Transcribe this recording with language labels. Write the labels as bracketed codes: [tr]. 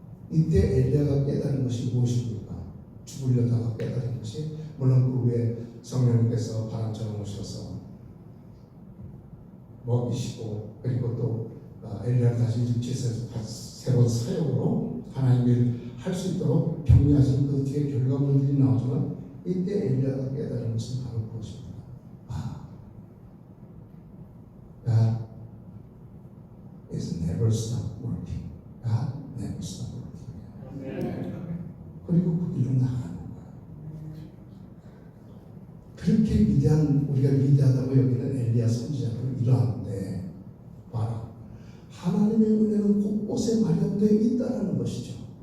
[ko] 이때 엘리야가 깨달은 것이 무엇입니까? 죽으려다가 깨달은 것이 물론 그 후에 성령님께서 바람처럼 오셔서 먹이시고 그리고 또 엘리야를 다시 일으키셔서 새로운 사역으로 하나님의 일을 할 수 있도록 격려하시는 그 뒤에 결과물들이 나오지만 이때 엘리야가 깨달은 것은 바로 그것입니다. [en] God is never stop working. God never stop working. [ko] 그리고 그 길로 나가는 거예요. 그렇게 위대한 우리가 위대하다고 여기는 엘리야 선지자를 일어하는데 봐라. 하나님의 은혜는 곳곳에 마련되어 있다는 것이죠.